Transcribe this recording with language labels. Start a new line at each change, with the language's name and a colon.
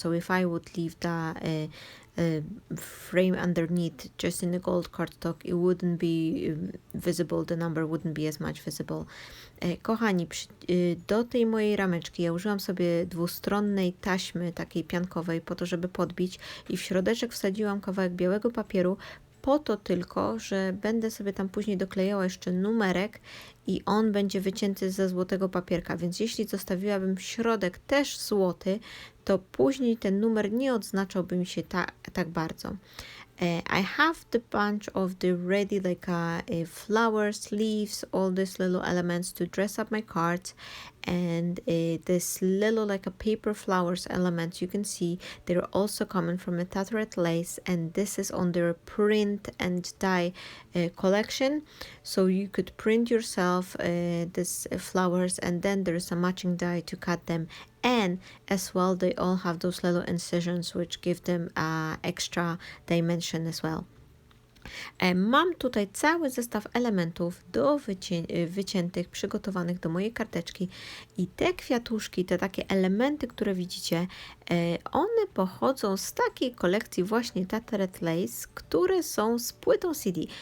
English: So if I would leave the frame underneath just in the gold cardstock, it wouldn't be visible, the number wouldn't be as much visible.
Polish: Kochani, do tej mojej rameczki ja użyłam sobie dwustronnej taśmy takiej piankowej po to, żeby podbić i w środeczek wsadziłam kawałek białego papieru po to tylko, że będę sobie tam później doklejała jeszcze numerek i on będzie wycięty ze złotego papierka, więc jeśli zostawiłabym środek też złoty, to później ten numer nie odznaczałby mi się tak bardzo.
English: I have the bunch of the ready like flowers, leaves, all these little elements to dress up my cards, and this little like a paper flowers elements you can see they're also coming from a Tattered Lace, and this is on their print and die collection, so you could print yourself these flowers and then there's a matching die to cut them. And as well, they all have those little incisions which give them extra dimension as well.
Polish: Mam tutaj cały zestaw elementów wyciętych, przygotowanych do mojej karteczki i te kwiatuszki, te takie elementy, które widzicie, one pochodzą z takiej kolekcji właśnie Tattered Lace, które są z płytą CD.